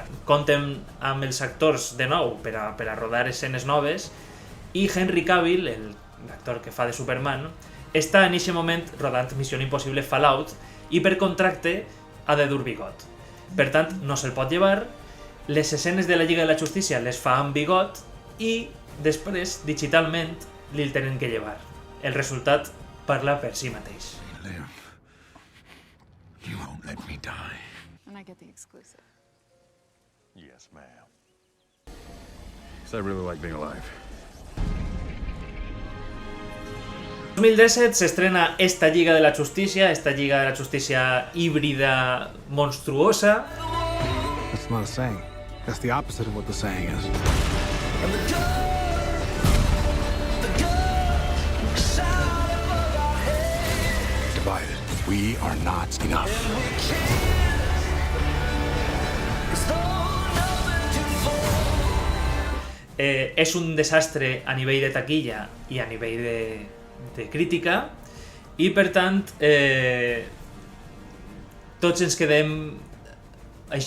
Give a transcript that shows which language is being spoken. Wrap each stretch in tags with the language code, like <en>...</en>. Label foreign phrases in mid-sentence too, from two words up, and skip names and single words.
<ca>Comptem amb els actors de nou per a rodar escenes noves i Henry Cavill, l'actor que fa de Superman, està en aquest moment rodant Missió Impossible Fallout i per contracte ha de dur bigot. Per tant, no se'l pot llevar, les escenes de la Lliga de la Justícia les fa amb bigot i després, digitalment, li'l tenen que llevar. El resultat parla per si mateix.</ca> <en>Live. You won't let me die. And I get the exclusive. Yes, ma'am. So I really like being alive.</en> <ca>2017 s'estrena esta Lliga de la Justícia, esta Lliga de la Justícia híbrida monstruosa.</ca> <en>That's not a saying. That's the opposite of what the saying is. Divided. We are not enough.</en> <ca>És un desastre a nivell de taquilla i a nivell de crítica i per tant tots ens quedem així.</ca>